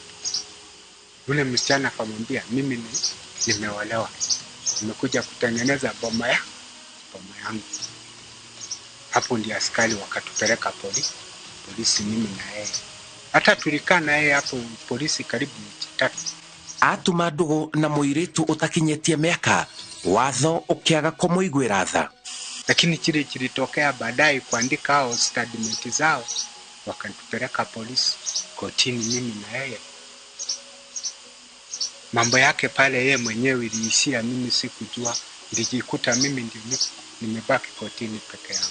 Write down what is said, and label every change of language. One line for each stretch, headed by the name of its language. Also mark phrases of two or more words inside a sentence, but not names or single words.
Swahili: Yule msichana akamwambia, mimi nimeolewa. Nimekuja kutengeneza boma yangu. Hapo ndio askari wakatupeleka polisi mimi na yeye. Hata tulikaa na yeye hapo polisi karibu wiki 3.
Kikuyu: Atuma ndugu na mũirĩtu ũtakinyĩtie mĩaka, watho ũkĩaga kũmũiguĩra tha.
Swahili: Lakini kile kilitokea baadaye kuandika hao statement zao, wakatupeleka polisi kotini mimi na yeye. Mambo yake pale yeye mwenyewe iliishia, mimi sikujua. Nilijikuta mimi ndio nimebaki kotini peke yangu.